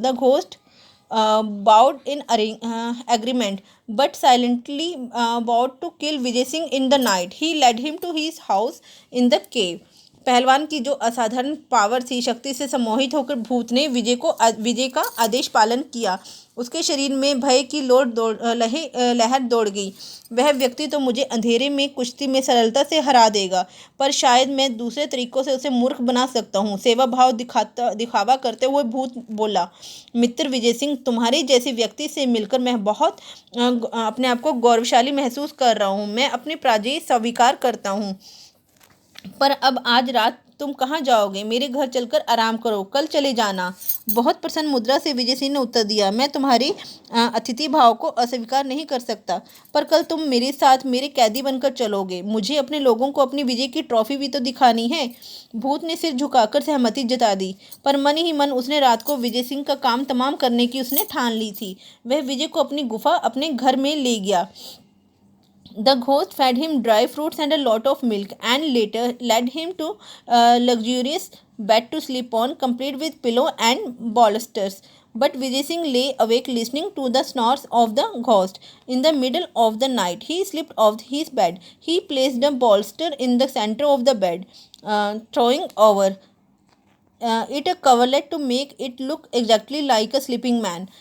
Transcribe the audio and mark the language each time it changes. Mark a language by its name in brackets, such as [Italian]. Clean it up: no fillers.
[English] The ghost bowed in agreement, but silently vowed to kill Vijay Singh in the night. He led him to his house in the cave. [Hindi] पहलवान की जो असाधारण power थी, शक्ति से सम्मोहित होकर भूत ने विजय का आदेश पालन किया। उसके शरीर में भय की लहर दौड़ गई। वह व्यक्ति तो मुझे अंधेरे में कुश्ती में सरलता से हरा देगा, पर शायद मैं दूसरे तरीकों से उसे मूर्ख बना सकता हूँ। सेवा भाव दिखावा करते हुए भूत बोला, मित्र विजय सिंह, तुम्हारे जैसे व्यक्ति से मिलकर मैं बहुत अपने आप को गौरवशाली महसूस कर रहा हूँ। मैं अपनी पराजय स्वीकार करता हूँ। पर अब आज रात तुम कहाँ जाओगे? मेरे घर चलकर आराम करो, कल चले जाना। बहुत प्रसन्न मुद्रा से विजय सिंह ने उत्तर दिया, मैं तुम्हारी अतिथि भाव को अस्वीकार नहीं कर सकता, पर कल तुम मेरे साथ मेरे कैदी बनकर चलोगे। मुझे अपने लोगों को अपनी विजय की ट्रॉफी भी तो दिखानी है। भूत ने सिर झुकाकर सहमति जता दी, पर मन ही मन उसने रात को विजय सिंह का काम तमाम करने की उसने ठान ली थी। वह विजय को अपनी गुफा अपने घर में ले गया। [English] The ghost fed him dry fruits and a lot of milk, and later led him to a luxurious bed to sleep on, complete with pillow and bolsters. But Vijay Singh lay awake listening to the snores of the ghost. In the middle of the night, he slipped off his bed. He placed a bolster in the center of the bed, throwing over it a coverlet to make it look exactly like a sleeping man.